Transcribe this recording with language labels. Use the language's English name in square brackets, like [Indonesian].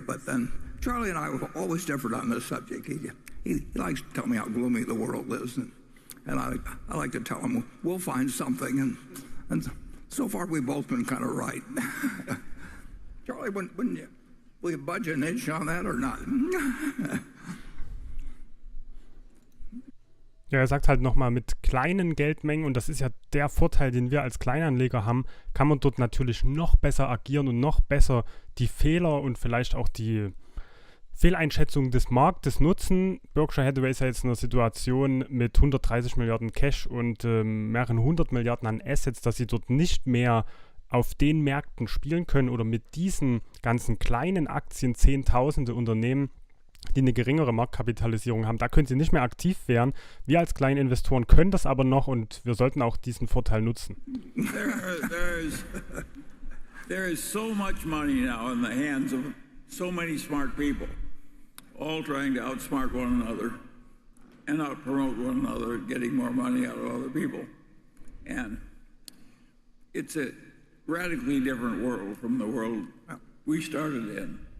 [English] But then Charlie and I have always differed on this subject. He likes to tell me how gloomy the world is, and I like to tell him we'll find something, and so far we've both been kind of right. Charlie, wouldn't you? Will you budge an inch on that or not? [German] Ja, er sagt halt nochmal, mit kleinen Geldmengen, und das ist ja der Vorteil, den wir als Kleinanleger haben, kann man dort natürlich noch besser agieren und noch besser die Fehler und vielleicht auch die Fehleinschätzung des Marktes nutzen. Berkshire Hathaway ist ja jetzt in einer Situation mit 130 Milliarden Cash und mehreren 100 Milliarden an Assets, dass sie dort nicht mehr auf den Märkten spielen können oder mit diesen ganzen kleinen Aktien, Zehntausende Unternehmen, die eine geringere Marktkapitalisierung haben, da können sie nicht mehr aktiv werden. Wir als kleine Investoren können das aber noch, und wir sollten auch diesen Vorteil nutzen. [English] There is so much money now in the hands of so many smart people, all trying to outsmart one another and outpromote one another, getting more money out of other people. And it's a radically different world from the world we started in.